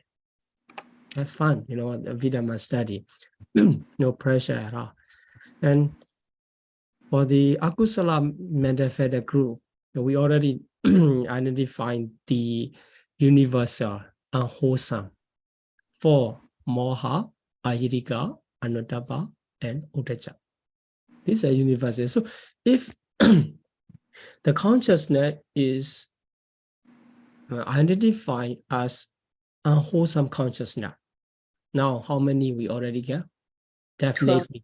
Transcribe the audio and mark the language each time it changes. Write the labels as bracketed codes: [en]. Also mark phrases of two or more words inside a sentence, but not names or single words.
[en] Have fun, the Abhidhamma study. No pressure at all. And for the Akusala mental theta group, we already identified the universal, unwholesome, 4 [pi] moha, ahirika, anuttapa, [en] and uddhacca. These are universal. So if the consciousness is identified as unwholesome consciousness, now how many we already get? Definitely.